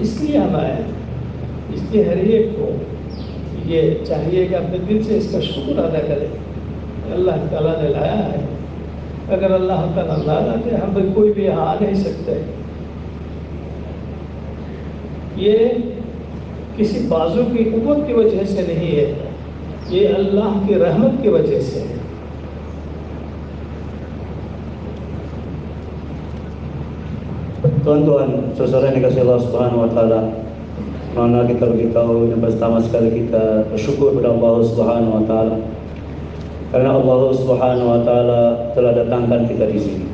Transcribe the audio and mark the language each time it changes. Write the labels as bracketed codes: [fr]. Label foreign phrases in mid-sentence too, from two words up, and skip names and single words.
[hi] इसलिए आना है, इसलिए हर एक को ये चाहिए कि अपने दिल से इसका शुक्र अदा करे, अल्लाह ताला ने लाया है। अगर अल्लाह ताला ला लाते हम भी कोई भी यहाँ आ नहीं सकते। ये किसी बाजू की कुव्वत की वजह से नहीं है, ये अल्लाह की रहमत की वजह से है। [ms] Tuan-tuan, saudara yang dikasihi Allah [ar] سبحانه وتعالى, [ms] mana kita beritahu yang pertama sekali kita bersyukur kepada Allah [ar] سبحانه وتعالى. [ms] Karena Allah [ar] سبحانه وتعالى [ms] telah datangkan kita di sini.